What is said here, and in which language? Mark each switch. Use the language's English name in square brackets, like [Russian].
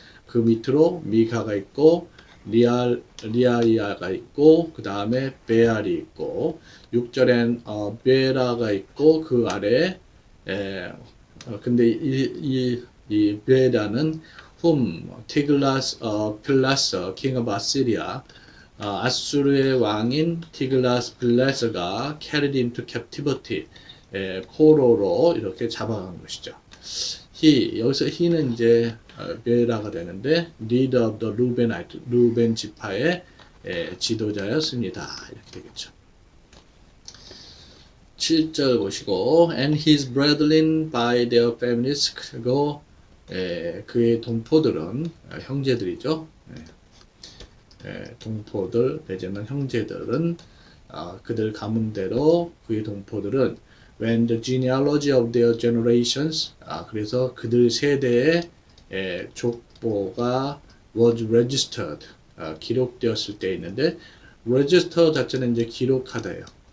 [Korean] 그 밑으로 미카가 있고, 리아이아가 있고, 그 다음에 베알이 있고, 6절엔 베라가 있고, 그 아래 근데 이 베라는 티글라스 필라서 [English] king of Assyria, [Korean] 아수르의 왕인 티글라스 필라서가 [English] carried into captivity, [Korean] 포로로 이렇게 잡아간 것이죠. 여기서 he는 이제 베라가 되는데 [English] leader of the Reubenite, [Korean] 루벤 지파의 지도자였습니다. 이렇게 되겠죠. 7절 보시고 [English] and his brethren by their families. [Korean] 그리고 그의 동포들은 형제들이죠. 동포들 내지는 형제들은 그들 가문대로 그의 동포들은 [English] when the genealogy of their generations [Korean] 그래서 그들 세대의 족보가 [English] was registered [Korean] 기록되었을 때 있는데 register 자체는 이제 기록하다예요.